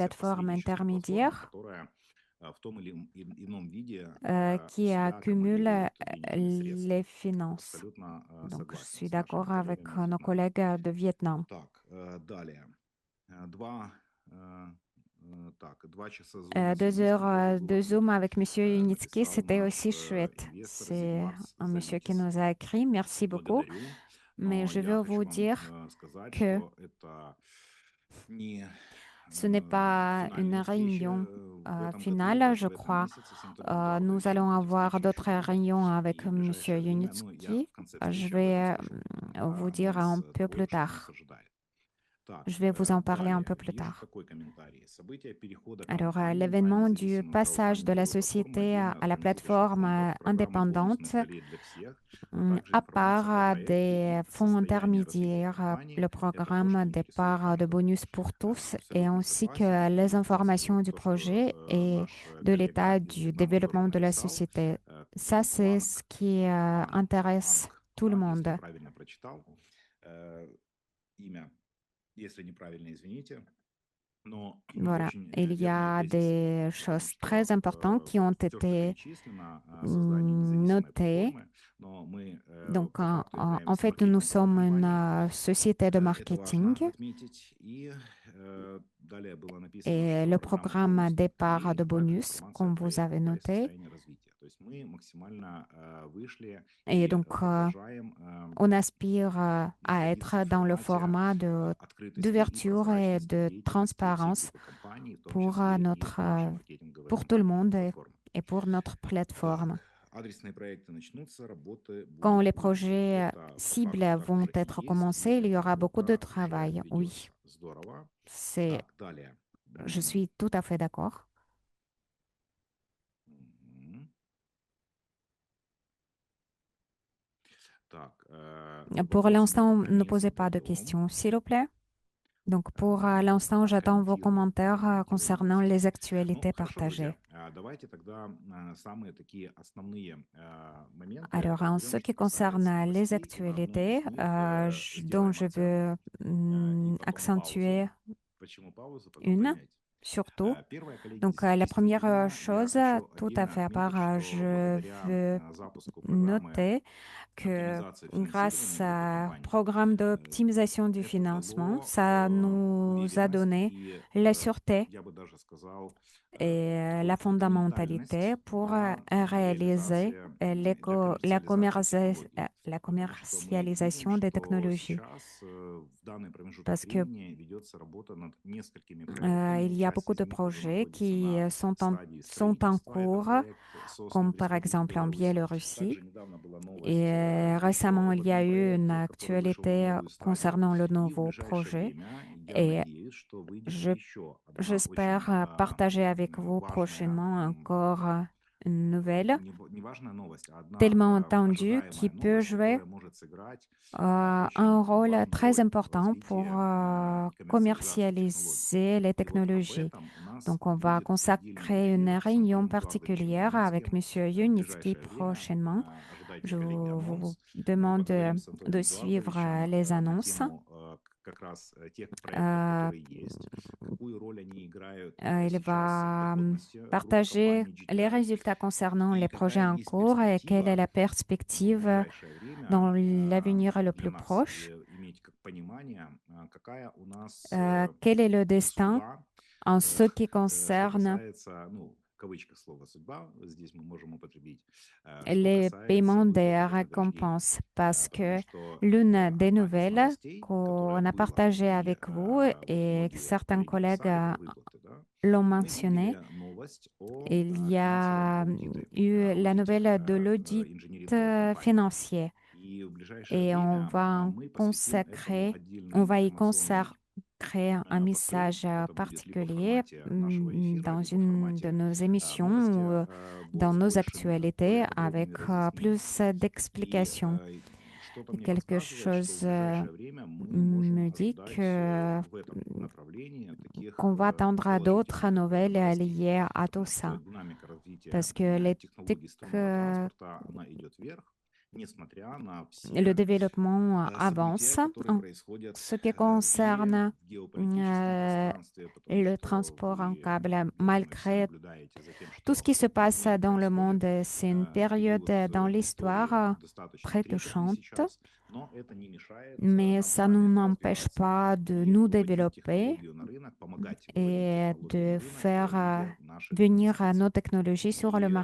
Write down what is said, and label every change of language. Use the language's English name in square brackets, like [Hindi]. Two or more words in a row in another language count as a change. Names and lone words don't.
[Russian] являемся [French] plateforme [Russian] посреднической платформой, [French] intermédiaire [Russian] которая в том или ином виде у [French] qui [Russian] себя [French] accumule [Russian] аккумулирует денежные средства. [French] les finances. [Russian] Абсолютно [French] Donc, je [Russian] согласен [French] suis [Russian] с нашими [French] d'accord avec [Russian] коллегами из [French] nos [Russian] Вьетнама. [French] collègues de Vietnam. [Russian] Так, далее. Два, два часа зума с [French] Deux [Russian] юристом тоже [French] heures [Russian] было [French] de Zoom [Russian] круто. [French] avec Monsieur Unitsky, [Russian] Написал [French] c'était [Russian] наш [French] aussi chouette. [Russian] инвестор [French] C'est [Russian] Зигмакс [French] un monsieur qui [Russian] Замитис. [French] nous a écrit. Merci beaucoup. [Russian] Благодарю. [French] Mais [Russian] Но [French] je [Russian] я [French] veux [Russian] хочу [French] vous [Russian] вам [French] dire [Russian] сказать, [French] que [Russian] что это не [French] ce n'est pas une [Russian] финальная встреча [French] réunion [Russian] в этом году, [French] finale, [Russian] даже [French] je [Russian] в этом [French] crois. [Russian] месяце с Антонио Делладо. [French] Nous [Russian] Еще [French] allons [Russian] эти [French] avoir [Russian] встречи еще [French] d'autres [Russian] будут. [French] réunions avec [Russian] И в [French] Monsieur [Russian] ближайшее время, ну, я [French] Unitsky. [Russian] в конце [French] Je [Russian] встречи об этом [French] vais [Russian] скажу, [French] vous dire [Russian] анализ [French] un peu [Russian] того, [French] plus [Russian] что нас [French] tard. [Russian] ожидает. Так, [French] Je vais vous en parler un [Russian] далее [French] peu plus [Russian] вижу [French] tard. [Russian] такой комментарий. События перехода [French] Alors, [Russian] компании на [French] l'événement du [Russian] независимую [French] passage de la [Russian] краудфандинговую платформу [French] société [Russian] отдельно [French] à [Russian] от [French] la [Russian] промежуточных [French] plateforme [Russian] фондов, программы бонусных [French] indépendante, [Russian] долей для всех, а также [French] à [Russian] информация о [French] part [Russian] проекте [French] des [Russian] и [French] fonds [Russian] состоянии развития [French] intermédiaires, [Russian] компании. [French] le [Russian] Это то, что [French] programme des [Russian] интересует [French] parts de [Russian] каждого. [French] bonus pour tous, et [Russian] Абсолютно [French] ainsi [Russian] согласен. [French] que les [Russian] И, кстати, [French] informations du [Russian] то, что [French] projet et [Russian] наш [French] de [Russian] коллега [French] l'état [Russian] из [French] du [Russian] Вьетнама тоже [French] développement de la [Russian] написал, [French] société. Ça, c'est ce [Russian] Ванг, [French] qui intéresse [Russian] Анг, [French] tout le [Russian] да, если [French] monde. [Russian] правильно прочитал имя, если неправильно, извините. Но [French] Voilà, [Russian] очень [French] il y [Russian] верные [French] a [Russian] тезисы, [French] des [Russian] потому [French] choses très [Russian] что [French] importantes qui ont [Russian] все, что [French] été [Russian] перечислено о создании независимой [French] notées. [Russian] платформы, но мы [French] Donc, [Russian] по факту [French] en [Russian] являемся [French] fait, nous [Russian] маркетинговой [French] sommes une [Russian] компанией. [French] société de [Russian] Это [French] marketing [Russian] важно отметить. И далее было написано, [French] et [Russian] что [French] le [Russian] программа [French] programme [Russian] бонусных [French] départ [Russian] долей, [French] de [Russian] а также [French] bonus, [Russian] информация о [French] comme vous avez [Russian] проекте и [French] noté. [Russian] состоянии развития. То есть мы максимально вышли [French] Et [Russian] и [French] donc, [Russian] продолжаем [French] on aspire à [Russian] находиться [French] être [Russian] в [French] dans le [Russian] формате [French] format [Russian] открытости и [French] d'ouverture et [Russian] прозрачности [French] de [Russian] деятельности всей [French] transparence [Russian] группы компаний, в том [French] pour [Russian] числе и [French] notre, [Russian] нашей маркетинговой [French] pour tout le [Russian] компании, [French] monde [Russian] платформы. [French] et pour notre [Russian] Так, [French] plateforme. [Russian] адресные проекты начнутся, работы [French] Quand [Russian] будет [French] les [Russian] уйма. [French] projets [Russian] Это по факту [French] cibles [Russian] так [French] vont [Russian] уже и [French] être [Russian] есть, и [French] commencés, il y [Russian] эта [French] aura beaucoup de [Russian] работа уже [French] travail. Oui, [Russian] ведется. Здорово. [French] c'est, [Russian] Так, далее. [French] je suis tout à fait d'accord. [Russian] Мгм. Так, [French] Pour [Russian] вопросы мы [French] l'instant, [Russian] пока [French] ne [Russian] не [French] posez pas de [Russian] задаем. [French] questions, s'il vous plaît. Donc, pour l'instant, j'attends vos commentaires [Russian] Комментируем [French] concernant [Russian] новости. [French] les [Russian] Ну, [French] actualités [Russian] хорошо, друзья. [French] partagées. [Russian] Давайте тогда самые такие основные моменты [French] Alors, en ce [Russian] разберем, [French] qui [Russian] что касается [French] concerne les [Russian] новостей. И на одной [French] actualités, [Russian] из них [French] dont [Russian] сделаем [French] je [Russian] акцент [French] veux [Russian] и потом паузу. [French] accentuer [Russian] Почему паузу, потом [French] une, [Russian] поймете. [French] surtout. [Russian] Первое, коллеги, [French] Donc, la première [Russian] действительно, я [French] chose, [Russian] хочу [French] tout à [Russian] отдельно [French] fait à [Russian] отметить, [French] part, [Russian] что [French] je [Russian] благодаря [French] veux [Russian] запуску программы [French] noter que [Russian] оптимизации [French] grâce [Russian] финансирования группы [French] au [Russian] компаний, [French] programme d'optimisation du [Russian] это [French] financement, [Russian] дало [French] ça nous a [Russian] уверенность [French] donné [Russian] и, [French] la sûreté [Russian] я бы даже сказал, [French] et la [Russian] такую [French] fondamentalité [Russian] фундаментальность [French] pour [Russian] реализации, [French] réaliser [Russian] для коммерциализации технологий. [French] la [Russian] Потому что мы видим, [French] commercialisation des [Russian] что [French] technologies. [Russian] сейчас в данный промежуток [French] Parce que [Russian] времени ведется работа над несколькими проектами. [French] il y a [Russian] Часть [French] beaucoup [Russian] из [French] de [Russian] них уже [French] projets [Russian] находится [French] qui [Russian] на стадии [French] sont en [Russian] строительства. Это [French] cours, [Russian] проект [French] comme [Russian] Sosnovyj [French] par [Russian] Stabilis [French] exemple en [Russian] Беларусь. [French] Biélorussie. [Russian] Также недавно была новость [French] Et [Russian] еще [French] récemment, [Russian] об [French] il y a [Russian] одном [French] eu une [Russian] проекте, который вышел на [French] actualité [Russian] новую стадию. [French] concernant le [Russian] И в [French] nouveau [Russian] ближайшее [French] projet. [Russian] время я [French] Et [Russian] надеюсь, что выйдет [French] je, [Russian] еще одна очень [French] j'espère partager avec vous [Russian] важная [French] prochainement encore nouvelle [Russian] неважная новость, а одна [French] tellement attendue qui [Russian] ожидаемая [French] peut [Russian] новость, [French] jouer [Russian] которая может сыграть [French] un [Russian] очень [French] rôle [Russian] важную [French] très [Russian] роль в [French] important pour [Russian] развитии и коммерциализации технологий. [French] commercialiser les [Russian] И вот об [French] technologies. [Russian] этом у нас [French] Donc, on va [Russian] будет отдельный [French] consacrer une [Russian] эфир с [French] réunion [Russian] Антоном Эдуардовичем [French] particulière avec [Russian] Юницким [French] Monsieur [Russian] в [French] Yunitsky [Russian] ближайшее время. [French] prochainement. [Russian] Ожидайте, [French] Je [Russian] коллеги, [French] vous [Russian] анонс. Мы [French] demande [Russian] поговорим с Антоном [French] de suivre [Russian] Эдуардовичем [French] les [Russian] на [French] annonces. [Russian] тему как раз тех проектов, [French] Euh, [Russian] которые есть, какую роль они играют [French] il [Russian] сейчас в [French] va [Russian] доходности группы [French] partager [Russian] компаний [French] les [Russian] GTI [French] résultats concernant [Russian] и [French] les projets [Russian] какая [French] en [Russian] есть [French] cours et quelle est [Russian] перспектива [French] la [Russian] в [French] perspective [Russian] ближайшее время [French] dans l'avenir le [Russian] для [French] plus [Russian] нас [French] proche. [Russian] иметь как понимание, какая у нас [French] Quel est le destin [Russian] судьба, [French] en ce qui [Russian] что [French] concerne [Russian] касается, ну, в кавычках слово судьба, здесь мы можем употребить, что [French] les [Russian] касается [French] paiements des [Russian] выплаты вознаграждений. [French] récompenses parce [Russian] Потому [French] que [Russian] что [French] l'une des [Russian] одна из [French] nouvelles [Russian] новостей, которая [French] qu'on a [Russian] была, [French] partagées [Russian] и [French] avec vous [Russian] вот [French] et que [Russian] многие [French] certains [Russian] коллеги [French] collègues [Russian] писали про выплаты, да, [French] l'ont [Russian] мы [French] mentionné, [Russian] видели новость о [French] il y [Russian] финансирования, [French] a [Russian] аудиты, [French] eu la [Russian] аудите [French] nouvelle de l'audit [Russian] инжиниринговых компаний. [French] financier [Russian] И в ближайшее [French] et on [Russian] время [French] va en [Russian] мы посвятим этому [French] consacrer, on [Russian] отдельный [French] va y [Russian] информационный [French] consacrer un [Russian] посыл. [French] message [Russian] Это будет либо в [French] particulier [Russian] формате нашего эфира, [French] dans [Russian] либо в [French] une de [Russian] формате [French] nos émissions [Russian] новости [French] ou dans [Russian] с [French] nos [Russian] большими, более [French] actualités avec [Russian] подробными разъяснениями. [French] plus [Russian] И [French] d'explications. [Russian] что-то [French] Et [Russian] мне [French] quelque [Russian] подсказывает, что в [French] chose [Russian] ближайшее время мы можем [French] me dit [Russian] ожидать [French] que [Russian] в этом направлении таких [French] qu'on va attendre à d'autres [Russian] положительных [French] nouvelles [Russian] новостей, [French] liées à tout [Russian] потому что [French] ça. [Russian] динамика развития [French] Parce que les [Russian] технологий струнного транспорта, она идет вверх, несмотря на [French] le [Russian] все [French] développement [Russian] события, [French] avance [Russian] которые [French] en [Russian] происходят [French] ce qui [Russian] в мире, [French] concerne [Russian] в геополитическом пространстве, потому [French] le [Russian] что [French] transport en [Russian] вы, [French] câble, [Russian] я думаю, все [French] malgré [Russian] наблюдаете за тем, [French] tout ce [Russian] что [French] qui se [Russian] в [French] passe [Russian] мире [French] dans le [Russian] происходит. [French] monde. C'est une période [Russian] Период [French] dans [Russian] истории [French] l'histoire [Russian] достаточно [French] très [Russian] трепетный [French] touchante, [Russian] сейчас, но это не мешает [French] mais [Russian] нам с [French] ça ne [Russian] вами [French] n'empêche [Russian] развиваться [French] pas de [Russian] и [French] nous [Russian] выводить [French] développer [Russian] технологию на рынок, помогать выводить [French] et [Russian] технологию на [French] de [Russian] рынок [French] faire [Russian] в виде наших [French] venir [Russian] инвестиций. [French] nos technologies sur le